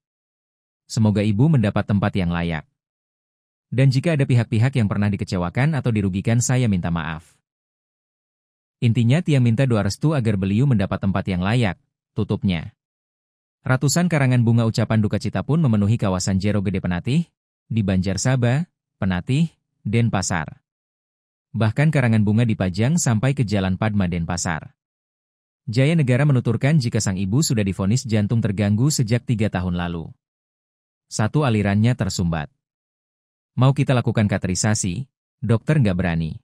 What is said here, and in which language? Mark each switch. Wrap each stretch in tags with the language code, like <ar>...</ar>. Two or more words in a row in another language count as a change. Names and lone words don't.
<id>Semoga ibu mendapat tempat yang layak. Dan jika ada pihak-pihak yang pernah dikecewakan atau dirugikan saya minta maaf. Intinya Tiang minta doa restu agar beliau mendapat tempat yang layak, tutupnya. Ratusan karangan bunga ucapan duka cita pun memenuhi kawasan Jero Gede Penatih, di Banjar Saba, Penatih, Denpasar. Bahkan karangan bunga dipajang sampai ke Jalan Padma Denpasar. Jayanegara menuturkan jika sang ibu sudah divonis jantung terganggu sejak 3 tahun lalu. Satu alirannya tersumbat. Mau kita lakukan kateterisasi, dokter nggak berani.</id>